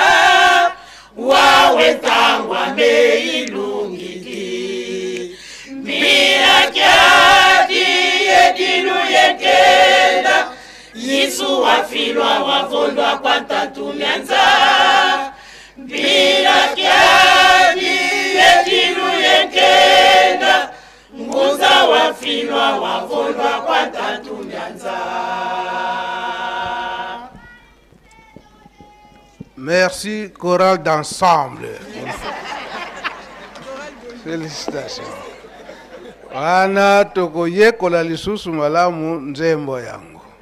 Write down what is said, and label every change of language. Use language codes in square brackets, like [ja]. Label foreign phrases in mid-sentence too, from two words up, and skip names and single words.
[kg] wawe ntangwa meilungi Bila kyadi yedinu yekenda Yesu wafilwa wavondwa kwa tatu nyanza Bila kyadi yedinu yekenda Ngunza wafilwa wavondwa kwa tatu nyanza [fr] Merci, chorale d'ensemble. Félicitations. [ln] Wana tokoyekola lisusu malamu nzembo yangu.